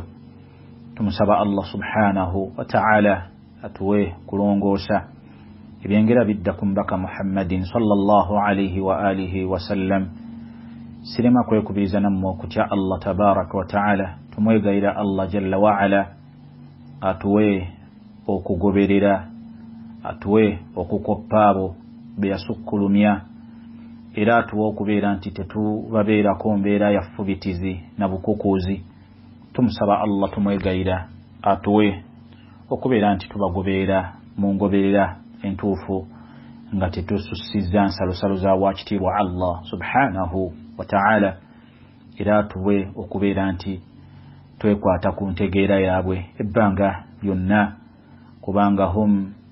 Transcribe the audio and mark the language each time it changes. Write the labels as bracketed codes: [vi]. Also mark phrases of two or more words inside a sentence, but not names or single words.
[lg] Tumusaba [ar] الله سبحانه وتعالى [lg] atuwe kulongoosa ebyengera bidda ku mbaka Muhammadin [ar] صلى الله عليه وعلى آله وسلم. [lg] Sirema kwekubiriza nammwe okutya [ar] الله تبارك وتعالى. [lg] Tumwegayira [ar] الله جل وعلا [lg] atuwe okugoberera, atuwe okukoppa abo be yasukkulumya, era atuwe okubeera nti tetubabeerako mbeera ya ffubitizi na bukukuuzi. Tumusaba Allah, tumwegayira atuwe okubeera nti tubagoberera mu ngoberera entuufu, nga tetusussizza nsalosalo za waakitiibwa [ar] الله سبحانه وتعالى, [lg] era atuwe okubeera nti twekwata ku ntegeera yaabwe ebbanga lyonna, kubanga hum